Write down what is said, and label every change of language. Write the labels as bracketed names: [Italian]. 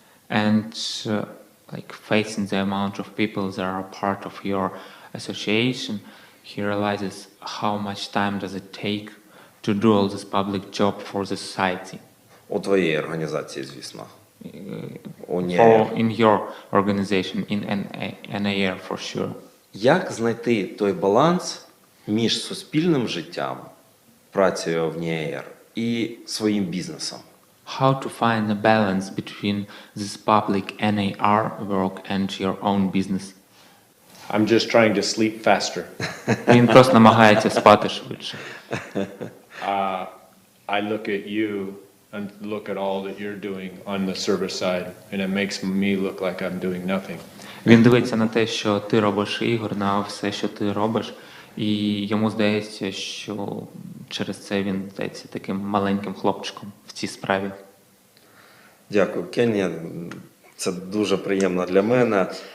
[English] And facing the amount of people that are part of your association, he realizes how much time does it take to do all this public job for the society. [Ukrainian] У твоєї організації, звісно. [English] In your organization, in NAR for sure. [Ukrainian] Як знайти той баланс між суспільним життям, працею в НІАР, і своїм бізнесом? [English] How to find a balance between this public NAR work and your own business? I'm just trying to sleep faster. [Ukrainian] Він просто намагається спати швидше. [English] I look at you and look at all that you're doing on the service side, and it makes me look like I'm doing nothing. [Ukrainian] Він дивиться на те, що ти робиш, Ігор, на все, що ти робиш, і йому здається, що через це він здається таким маленьким хлопчиком в цій справі. Дякую, Кенні. Це дуже приємно для мене.